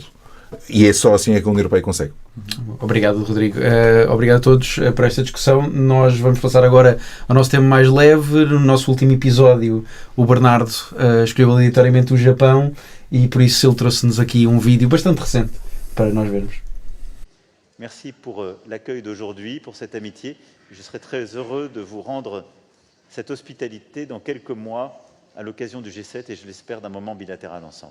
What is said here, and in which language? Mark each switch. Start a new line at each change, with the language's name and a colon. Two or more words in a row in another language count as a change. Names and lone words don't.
Portuguese: E é só assim é que a União Europeia consegue. Obrigado, Rodrigo. Obrigado a todos por esta discussão. Nós vamos passar agora ao nosso tema mais leve. No nosso último episódio, o Bernardo escolheu aleatoriamente o Japão e por isso ele trouxe-nos aqui um vídeo bastante recente para nós vermos.
French: Merci pour l'accueil d'aujourd'hui, pour cette amitié. Je serai très heureux de vous rendre cette hospitalité dans quelques mois à l'occasion du G7 et je l'espère d'un moment bilatéral ensemble.